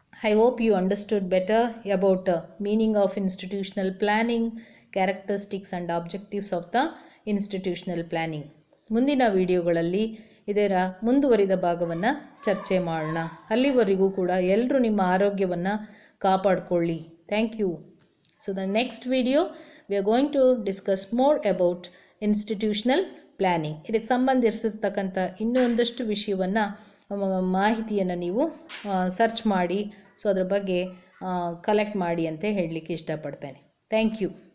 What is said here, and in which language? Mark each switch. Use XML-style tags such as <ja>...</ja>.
<en>I hope you understood better about meaning of institutional planning, characteristics and objectives of the institutional planning.</en> <kn>ಮುಂದಿನ ವಿಡಿಯೋಗಳಲ್ಲಿ ಇದರ ಮುಂದುವರಿದ ಭಾಗವನ್ನು ಚರ್ಚೆ ಮಾಡೋಣ. ಅಲ್ಲಿವರೆಗೂ ಕೂಡ ಎಲ್ಲರೂ ನಿಮ್ಮ ಆರೋಗ್ಯವನ್ನು ಕಾಪಾಡಿಕೊಳ್ಳಿ.</kn> <en>Thank you. So the next video we are going to discuss more about institutional planning.</en> <kn>ಇದಕ್ಕೆ ಸಂಬಂಧಿಸಿರ್ತಕ್ಕಂಥ ಇನ್ನೂ ಒಂದಷ್ಟು ವಿಷಯವನ್ನು ಮಾಹಿತಿಯನ್ನು ನೀವು ಸರ್ಚ್ ಮಾಡಿ, ಸೊ ಅದ್ರ ಬಗ್ಗೆ ಕಲೆಕ್ಟ್ ಮಾಡಿ ಅಂತ ಹೇಳಲಿಕ್ಕೆ ಇಷ್ಟಪಡ್ತೇನೆ.</kn> <en>Thank you.</en>